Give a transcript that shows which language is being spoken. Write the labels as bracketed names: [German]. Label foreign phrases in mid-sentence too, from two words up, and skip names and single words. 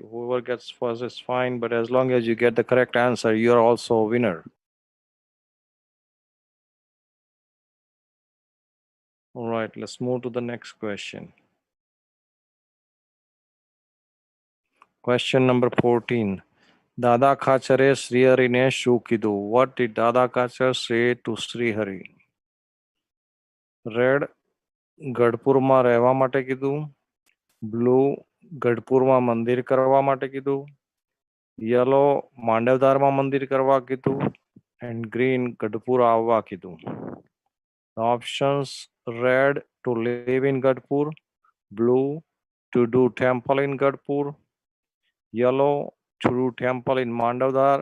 [English] Whoever gets first is fine, but as long as you get the correct answer, you are also a winner. All right, let's move to the next question. Question number 14. [Gujarati] દાદા ખાચરે શ્રીહરિને શું કીધું? [English] What did દાદા ખાચર say to શ્રીહરિ? [Gujarati] રેડ, ગઢપુરમાં રહેવા માટે કીધું. બ્લુ, ગઢપુરમાં મંદિર કરવા માટે કીધું. યલો, માંડવધારમાં મંદિર કરવા કીધું. એન્ડ ગ્રીન, ગઢપુર આવવા કીધું. ઓપ્શન્સ: રેડ, [English] to live in Gadpur. Blue, to do temple in Gadpur. Yellow, to do temple in Mandavdar.